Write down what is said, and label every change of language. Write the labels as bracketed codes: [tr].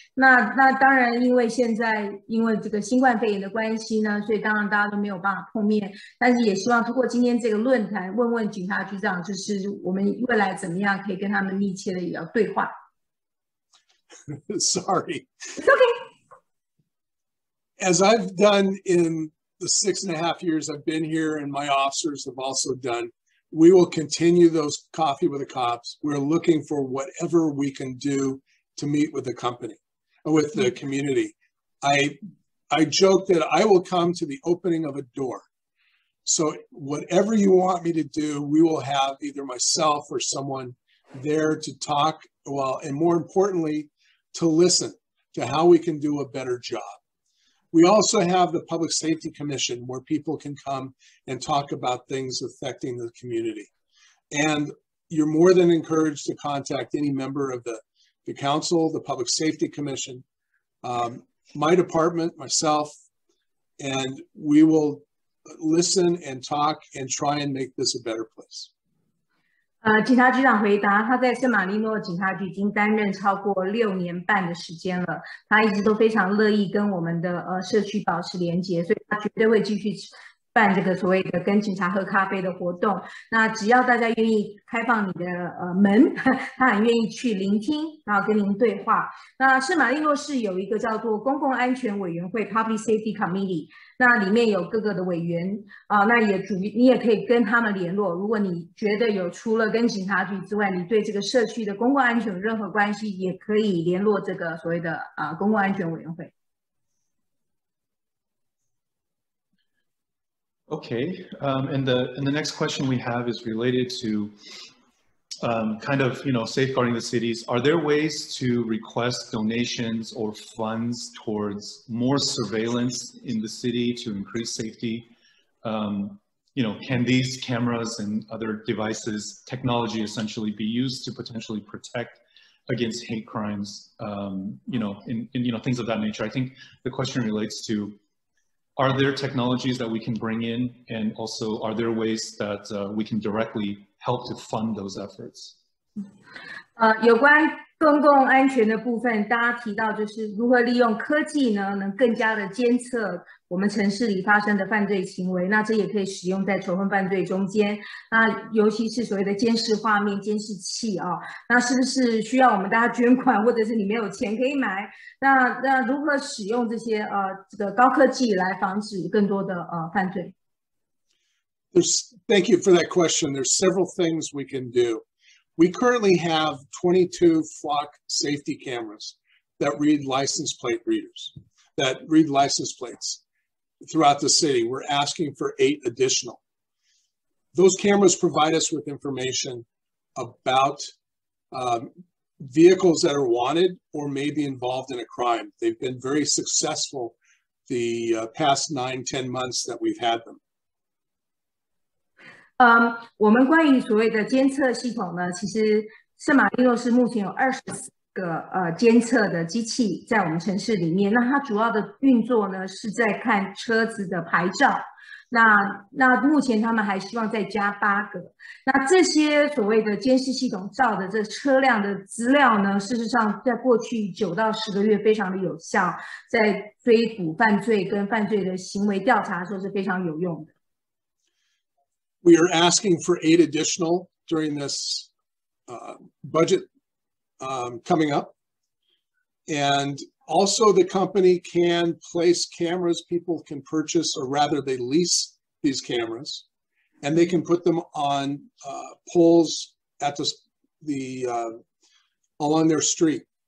[zh] 那当然，因为现在因为这个新冠肺炎的关系呢，所以当然大家都没有办法碰面。但是也希望通过今天这个论坛，问问警察局长，就是我们未来怎么样可以跟他们密切的也要对话。 [en] Sorry. It's okay. As I've done in the 6.5 years I've been here, and my officers have also done, we will continue those Coffee with the Cops. We're looking for whatever we can do to meet with the company, with the community. I joke that I will come to the opening of a door. So whatever you want me to do, we will have either myself or someone there to talk, well, and more importantly, to listen to how we can do a better job. We also have the Public Safety Commission where people can come and talk about things affecting the community. And you're more than encouraged to contact any member of the council, the Public Safety Commission, my department, myself, and we will listen and talk and try and make this a better place. [zh] 警察局长回答，他在圣马力诺警察局已经担任超过6年半的时间了，他一直都非常乐意跟我们的社区保持连结，所以他绝对会继续办这个所谓的跟警察喝咖啡的活动。那只要大家愿意开放你的门，他很愿意去聆听，然后跟您对话。那圣马力诺市有一个叫做公共安全委员会 （Public Safety Committee）， 那里面有各个的委员那你也可以跟他们联络。如果你觉得有除了跟警察局之外，你对这个社区的公共安全有任何关系，也可以联络这个所谓的公共安全委员会。 [en] Okay, and the next question we have is related to kind of, safeguarding the cities. Are there ways to request donations or funds towards more surveillance in the city to increase safety? Can these cameras and other devices, technology essentially, be used to potentially protect against hate crimes, things of that nature? I think the question relates to, are there technologies that we can bring in, and also are there ways that we can directly help to fund those efforts? [zh] 有关公共安全的部分，大家提到就是如何利用科技呢，能更加的监测我们城市里发生的犯罪行为。那这也可以使用在仇恨犯罪中间。那尤其是所谓的监视画面、监视器那是不是需要我们大家捐款，或者是你没有钱可以买？那如何使用这些这个高科技来防止更多的犯罪？ [en] Thank you for that question. There's several things we can do. We currently have 22 flock safety cameras that read license plate readers, that read license plates throughout the city. We're asking for 8 additional. Those cameras provide us with information about vehicles that are wanted or may be involved in a crime. They've been very successful the past 9-10 months that we've had them. [zh] 我们关于所谓的监测系统呢，其实圣马力诺市目前有24个监测的机器在我们城市里面。那它主要的运作呢是在看车子的牌照。那目前他们还希望再加8个。那这些所谓的监视系统照的这车辆的资料呢，事实上在过去9到10个月非常的有效，在追捕犯罪跟犯罪的行为调查的时候是非常有用的。 [en] We are asking for 8 additional during this budget coming up. And also the company can place cameras, people can purchase, or rather they lease these cameras, and they can put them on poles at along their street.